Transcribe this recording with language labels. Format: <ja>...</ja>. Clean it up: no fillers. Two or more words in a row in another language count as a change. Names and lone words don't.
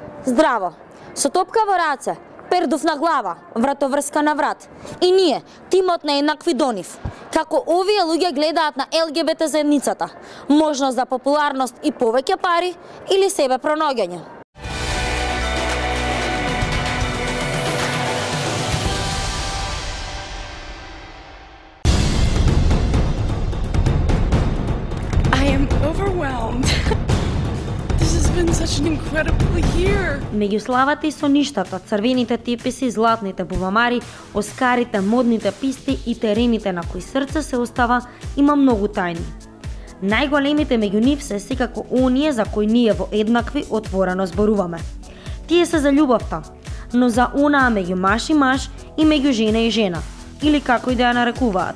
<mk>Здраво, со топка во раце, пердув на глава, вратоврска на врат. И ние, тимот на еднакви до нив. Како овие луѓе гледаат на ЛГБТ заедницата, можност за популарност и повеќе пари или себе пронаѓање.</mk> <en>I am overwhelmed. This has been such an incredible year.</en> <mk>Меѓу славата и соништата, црвените теписи, златните бувамари, оскарите, модните писти и терените на кои срце се остава, има многу тајни. Најголемите меѓу нив се секако оние за кои ние во еднакви отворено зборуваме. Тие се за љубовта, но за онаа меѓу маж и маж и меѓу жена и жена, или како и да ја нарекуваат.</mk>